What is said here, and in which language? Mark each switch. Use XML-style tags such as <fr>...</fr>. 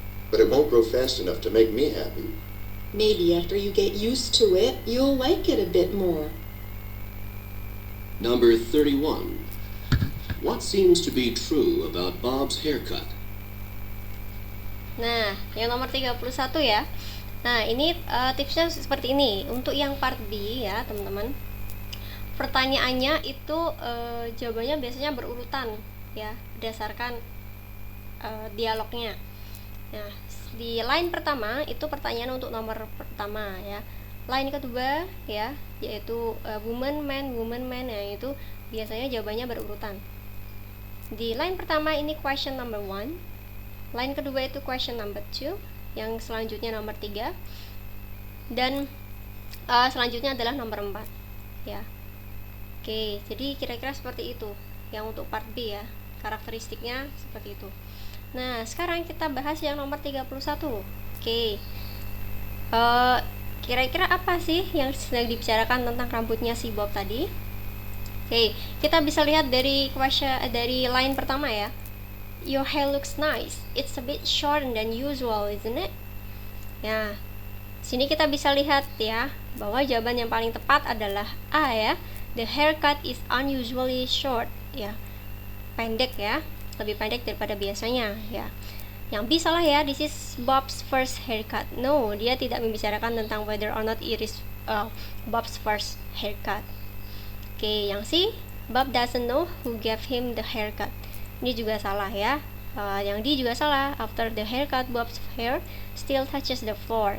<en>But it won't grow fast enough to make me happy. Maybe after you get used to it, you'll like it a bit more. Number 31. What seems to be true about Bob's haircut?</en> <id>Nah, yang nomor 31 ya. Nah, ini tipsnya seperti ini. Untuk yang part B ya, teman-teman. Pertanyaannya itu jawabannya biasanya berurutan ya, berdasarkan dialognya. Nah, di line pertama itu pertanyaan untuk nomor pertama ya. Line kedua ya, yaitu woman man ya, itu biasanya jawabannya berurutan. Di line pertama ini question number 1. Line kedua itu question number 2. Yang selanjutnya nomor 3. Dan selanjutnya adalah nomor 4 ya. Oke, jadi kira-kira seperti itu yang untuk part B ya. Karakteristiknya seperti itu. Nah, sekarang kita bahas yang nomor 31. Oke. Kira-kira apa sih yang sedang dibicarakan tentang rambutnya si Bob tadi? Oke, kita bisa lihat dari line pertama ya.</id> <en>Your hair looks nice. It's a bit shorter than usual, isn't it?</en> <id>Ya. Sini kita bisa lihat ya bahwa jawaban yang paling tepat adalah A ya.</id> <en>The haircut is unusually short ya.</en> <id>Pendek ya. Lebih pendek daripada biasanya ya. Yang B salah ya.</id> <en>This is Bob's first haircut. No,</en> <id>dia tidak membicarakan tentang</id> <en>whether or not it is Bob's first haircut. Oke, yang C, Bob doesn't know who gave him the haircut.</en> <id>Ini juga salah ya. Yang D juga salah.</id> <en>After the haircut, Bob's hair still touches the floor.</en>